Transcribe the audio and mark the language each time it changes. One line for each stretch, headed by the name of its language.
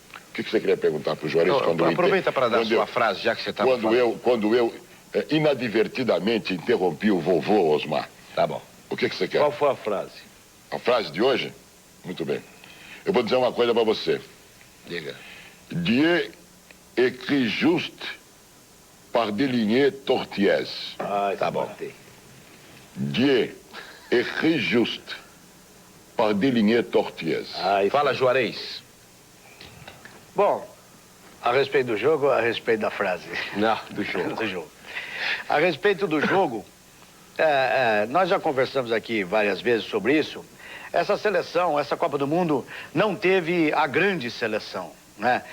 Portuguese: O que você queria perguntar para o Juarez? Aproveita para dar a sua frase, já que você estava falando. Quando eu inadvertidamente interrompi o vovô Osmar. Tá bom. O que você quer? Qual foi a frase? A frase de hoje? Muito bem. Eu vou dizer uma coisa para você. Diga.
French: Dieu écrit juste par des lignées tortueuses.
Portuguese: Tá bom.
French: Dieu écrit juste par des lignées tortueuses.
Portuguese: Fala, Juarez. Bom, a respeito do jogo ou a respeito da frase? Não, do jogo. Do jogo. A respeito do jogo, nós já conversamos aqui várias vezes sobre isso. Essa seleção, essa Copa do Mundo, não teve a grande seleção, né?